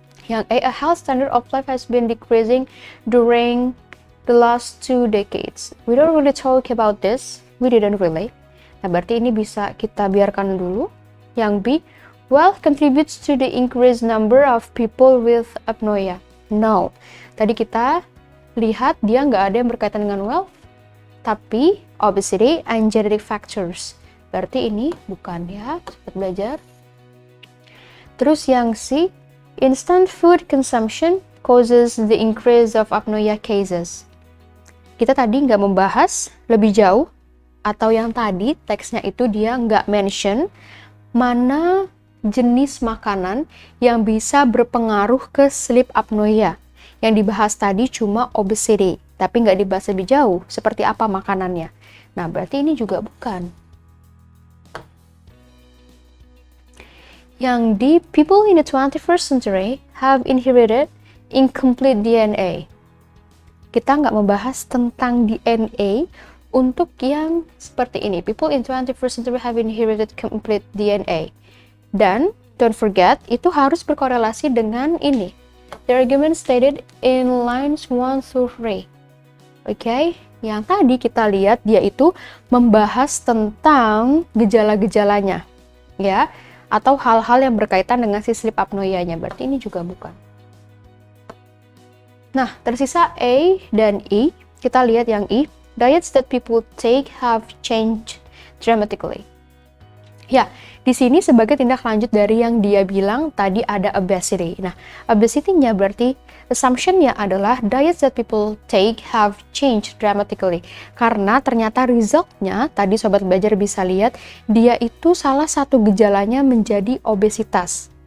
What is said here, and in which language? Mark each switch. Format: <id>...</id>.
<id>Yang A</id> <en>health standard of life has been decreasing during the last 2 decades. We don't really talk about this, we didn't really.</en> <id>Nah, berarti ini bisa kita biarkan dulu. Yang B,</id> <en>wealth contributes to the increased number of people with apnea.</en> <id>No. Tadi kita lihat dia nggak ada yang berkaitan dengan wealth, tapi</id> <en>obesity and genetic factors.</en> <id>Berarti ini bukan ya, Sobat Belajar. Terus yang C,</id> <en>instant food consumption causes the increase of apnea cases.</en> <id>Kita tadi nggak membahas lebih jauh, atau yang tadi teksnya itu dia nggak mention mana jenis makanan yang bisa berpengaruh ke sleep apnea. Yang dibahas tadi cuma obesity, tapi nggak dibahas lebih jauh seperti apa makanannya. Nah, berarti ini juga bukan. Yang di</id> <en>people in the 21st century have inherited incomplete DNA.</en> <id>Kita nggak membahas tentang DNA untuk yang seperti ini.</id> <en>People in 21st century have inherited complete DNA.</en> <id>Dan,</id> <en>don't forget,</en> <id>itu harus berkorelasi dengan ini.</id> <en>The argument stated in lines 1 through 3.</en> <id>Oke, yang tadi kita lihat dia itu membahas tentang gejala-gejalanya. Ya, atau hal-hal yang berkaitan dengan si sleep apnea-nya. Berarti ini juga bukan. Nah, tersisa A dan E. Kita lihat yang E.</id> <en>Diets that people take have changed dramatically.</en> <id>Ya, di sini sebagai tindak lanjut dari yang dia bilang tadi ada obesity. Nah, obesity-nya berarti assumption-nya adalah</id> <en>diets that people take have changed dramatically.</en> <id>Karena ternyata result-nya, tadi Sobat Belajar bisa lihat, dia itu salah satu gejalanya menjadi obesitas.</id>